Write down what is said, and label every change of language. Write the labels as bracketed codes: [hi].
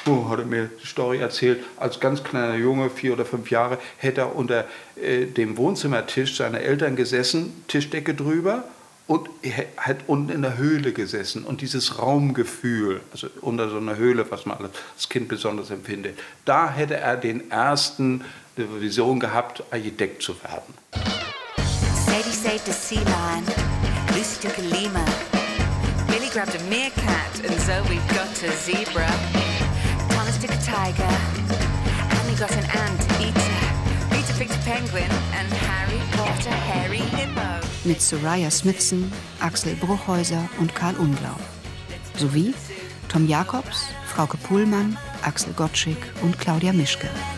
[de] Hat er mir die Story erzählt, als ganz kleiner Junge, 4 oder 5 Jahre, hätte er unter dem Wohnzimmertisch seiner Eltern gesessen, Tischdecke drüber, und er hat unten in der Höhle gesessen. Und dieses Raumgefühl, also unter so einer Höhle, was man als Kind besonders empfindet, da hätte er den ersten Vision gehabt, Architekt zu werden. [en] Sadie saved a sea lion, Lucy took a lemur, Billy grabbed a meerkat, and so we've got a zebra. Took a tiger, Annie got an ant eater, Peter picked a penguin, and Harry caught a hairy hippo. [de] Mit Soraya Smithson, Axel Bruchhäuser und Karl Unglaub. Sowie Tom Jacobs, Frauke Pullmann, Axel Gottschick und Claudia Mischke.